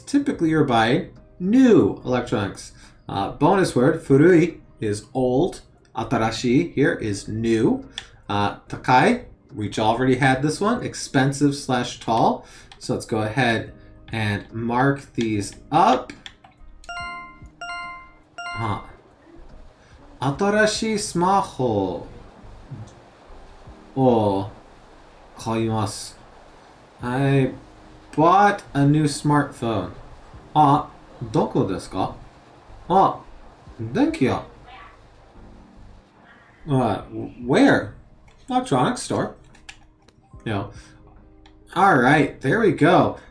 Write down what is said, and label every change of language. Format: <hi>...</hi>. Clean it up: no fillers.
<en>Typically, you're buying new electronics. Bonus word, furui, is old. Atarashi here is new. Takai, we already had this one, expensive / tall. So let's go ahead and mark these up.</en> <ja>新しいスマホを買います。</ja> <en>I bought a new smartphone.</en> <ja>どこですか？電気屋。</ja> <en>Where? Electronics store. All right, there we go.</en>